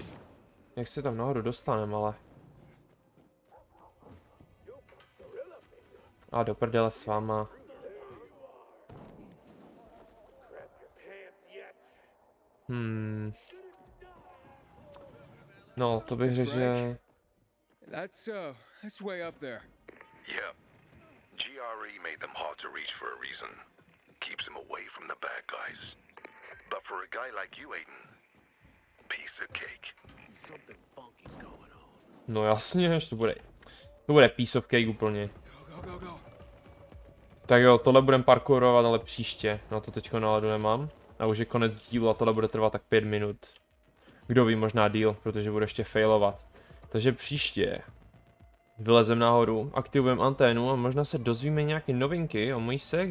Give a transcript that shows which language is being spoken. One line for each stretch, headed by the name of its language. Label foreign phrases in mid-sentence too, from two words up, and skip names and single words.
Czech: Jak se tam nahoru dostaneme, ale... A do prdele s váma. No, to bych řekl, že...
English: That's way up there. Yeah. GRE made them hard to reach for a reason. Keeps them away from the bad guys. But for a guy like you, Aiden, piece of cake.
Czech: No jasně, že to bude
English: piece of cake
Czech: úplně. Tak jo, tohle budeme parkourovat, ale příště. Na to teďko náladu nemám. A už je konec dílu a tohle bude trvat tak 5 minut. Kdo ví, možná díl, protože bude ještě failovat. Takže příště vylezem nahoru, aktivujeme anténu a možná se dozvíme nějaké novinky o mojí séhře.